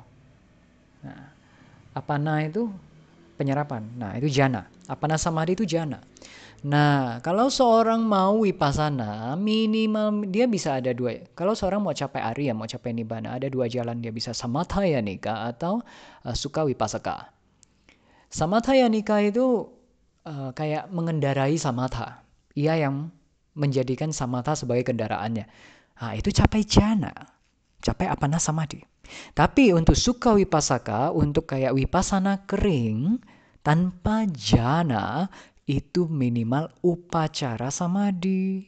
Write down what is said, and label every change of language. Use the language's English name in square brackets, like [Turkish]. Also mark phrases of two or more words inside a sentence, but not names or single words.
[Indonesian] Nah, apana itu penyerapan. Nah, itu jhana. [Pali] Apana samadhi [Indonesian] itu jhana. Nah, kalau seorang mau vipassana, minimal dia bisa ada 2. Kalau seorang mau capai arya, mau capai nibbana, ada 2 jalan. Dia bisa samathayanika atau [Pali] sukha vipassaka. [Indonesian] Samathayanika itu kayak mengendarai samatha. Ia yang menjadikan samatha sebagai kendaraannya. Nah, itu capai jhana. Capai [Pali] apana samadhi. [Indonesian] Tapi untuk [Pali] sukha vipassaka, [Indonesian] untuk kayak vipassana kering, tanpa jhana, itu minimal [Pali] upacara samadhi.